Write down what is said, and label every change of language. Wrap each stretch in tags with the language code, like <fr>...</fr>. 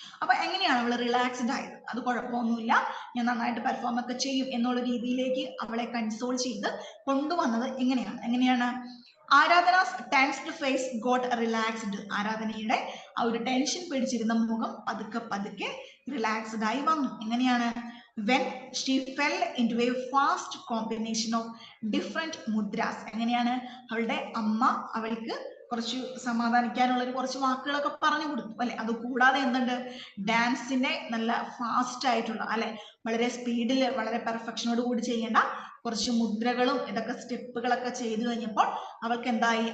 <ml>അപ്പൊ എങ്ങനെയാണ് അവൾ റിലാക്സ്ഡ് ആയത്? അത് കുഴപ്പമൊന്നുമില്ല, ഞാൻ നന്നായിട്ട് പെർഫോം ഒക്കെ ചെയ്യും എന്നുള്ള രീതിയിലേക്ക് അവളെ കൺസോൾ ചെയ്ത് കൊണ്ടുവന്നത് എങ്ങനെയാണ്?</ml> <en>Aradhana's tensed face got relaxed.</en> <ml>ആരാധനയുടെ ആ ഒരു ടെൻഷൻ പിടിച്ചിരുന്ന മുഖം പതുക്കെ റിലാക്സ്ഡ് ആയി വന്നു. എങ്ങനെയാണ്?</ml> <en>when she fell into a fast combination of different mudras.</en> <ml>എങ്ങനെയാണ്? അവളുടെ അമ്മ അവൾക്ക് കുറച്ച് സമാധാനിക്കാനുള്ള കുറച്ച് വാക്കുകളൊക്കെ പറഞ്ഞു കൊടുത്തു അല്ലെ. അത് കൂടാതെ എന്തുണ്ട്? ഡാൻസിന്റെ നല്ല ഫാസ്റ്റ് ആയിട്ടുള്ള അല്ലെ, വളരെ സ്പീഡിൽ വളരെ പെർഫെക്ഷനോട് കൂടി ചെയ്യേണ്ട കുറച്ച് മുദ്രകളും ഇതൊക്കെ സ്റ്റെപ്പുകളൊക്കെ ചെയ്തു കഴിഞ്ഞപ്പോൾ അവൾക്ക് എന്തായി?</ml>